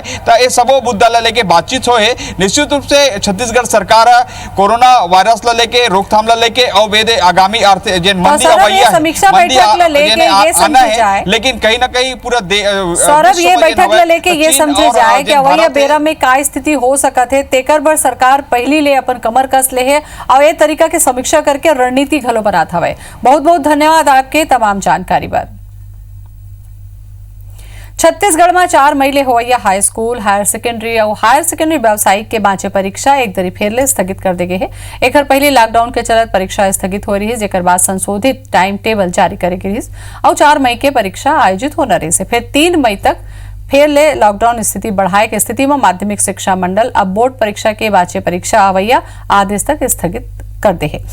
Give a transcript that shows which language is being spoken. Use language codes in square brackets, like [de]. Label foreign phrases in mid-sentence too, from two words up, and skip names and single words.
[hne] तो ये सबो मुद्दा ला लेके बातचीत होए। निश्चित रूप से छत्तीसगढ़ सरकार कोरोना वायरस ला लेके रोकथाम ला लेके और वेदे आगामी समीक्षा बैठक ला लेके ये समझे जाए, लेकिन कहीं ना कहीं पूरा सौरभ ये बैठक ला लेके ये समझे जाए कि अवैया बेरा में का स्थिति हो सकत है तेकर बर सरकार पहली ले अपन कमर कस ले है और ये तरीका के समीक्षा करके रणनीति घलो बनात हवे। बहुत बहुत धन्यवाद आपके तमाम जानकारी बर। छत्तीसगढ़ में 4 मई ले होवैया [en] high school, higher secondary [hne] और [en] higher secondary [hne] व्यावसायिक के बाँचे परीक्षा एक दरी फेर ले स्थगित कर दे गए है। एक पहले लॉकडाउन के चलत परीक्षा स्थगित हो रही है, जेकर बाद संशोधित [en] time table [hne] जारी करे गई और 4 मई के परीक्षा आयोजित होना रही से फिर 3 मई तक फेर ले लॉकडाउन स्थिति बढ़ाए के स्थिति में माध्यमिक शिक्षा मंडल अब बोर्ड परीक्षा के बाँचे परीक्षा आवैया आदेश तक स्थगित कर दे है।